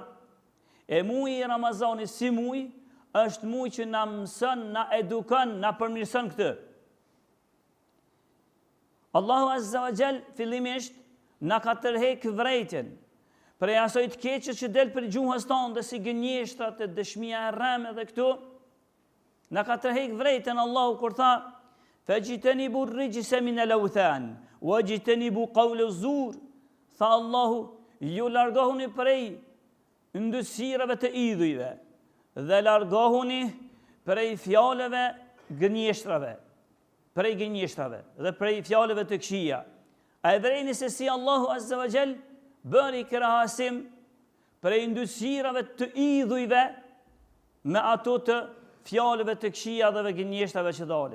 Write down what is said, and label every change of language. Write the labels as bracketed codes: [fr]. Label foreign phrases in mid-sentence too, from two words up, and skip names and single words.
[sq] E muaji i Ramazanit si muaj është muaj që na mëson, na edukon, na përmirëson këtë. Allahu [ar] عز وجل [sq] fillimisht na ka tërheq vërejtjen prej asoj të keqës që del për gjuhës tonë, dhe si gënjeshtrat e dëshmia e rreme dhe këtu, na ka tërheq vërejtjen Allahu kur tha: [ar] "فاجتنبوا الرجس من الأوثان واجتنبوا قول الزور." [sq] Tha Allahu, ju largohuni prej yndësirave të idhujve dhe largohuni prej fjalëve gënjeshtrave, dhe prej fjalëve të këqija. A e vërejni se si Allahu [ar] عز وجل [sq] bëri krahasim prej yndësirave të idhujve me ato të fjalëve të këqija dhe gënjeshtrave që dalin.